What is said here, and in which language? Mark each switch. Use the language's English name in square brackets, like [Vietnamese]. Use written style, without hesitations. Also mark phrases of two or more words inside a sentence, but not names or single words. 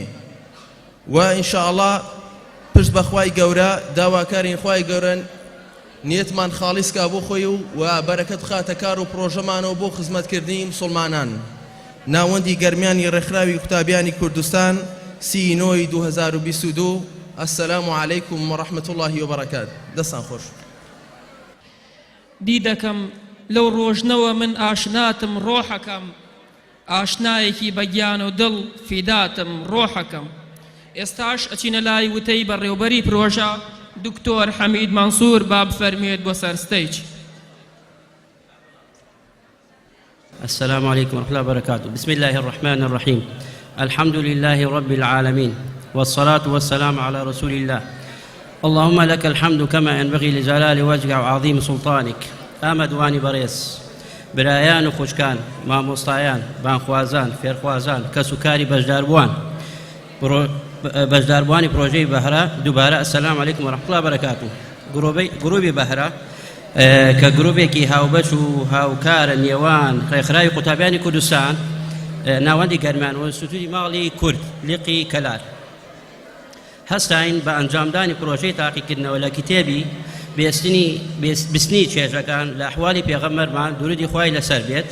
[Central Kurdish] و ئینشاءڵڵا پشت بە خوای گەورە داواکارین خوای گەورە نیەتمان خاڵیسکا بۆ خۆی و بەرەکەت خاتە کار و پرۆژەمانەوە بۆ خزمەتکردنی مسلمانان. ناوەندی گەرمیانی ڕێکخراوی قوتابیانی کوردستان 30/9 2022. [Arabic] السلام عليكم ورحمة الله وبركاته. [Central Kurdish] دەستان خۆش. دیدەکەم لەو ڕۆژنەوە من ئاشناتم ڕۆحەکەم، ئاشنایەکی بە گیان و دڵ فیداتم ڕۆحەکەم. ئێستاش ئەچینە لای وتەی بەڕێوبەری پرۆژە دکتۆر حەمید مەنسوور با بفەرمێت بۆ سەر ستەیج. [Arabic] السلام عليكم ورحمة الله وبركاته. بسم الله الرحمن الرحيم. الحمد لله رب العالمين والصلاة والسلام على رسول الله. اللهم لك الحمد كما ينبغي لجلال وجهك وعظيم سلطانك. آمد واني بريس [Central Kurdish] برایان و خوشکان، مامۆستایان، بانخوازان، فێرخوازان، کەسوکاری بەشداربوانی پرۆژەی بەهرە دووبارە [Arabic] ئەسەلام عەلەیکم وەرەحمەتوڵڵی وبەرەکاتوه. [Central Kurdish] گروپی بەهرە کە گروپێکی هاوبەش و هاوکارە نێوان ڕێکخراوی قوتابیانی کوردستان، ناوەندی گەرمیان و ئینستیتووتی ماڵی کورد لقی کەلار هەستاین بە ئەنجامدانی پرۆژەی تاقیکردنەوە لە کتێبی بیستنی چێژەکان لە ئەحوالی پێغەمبەرمان درودی خوای لەسەر بێت.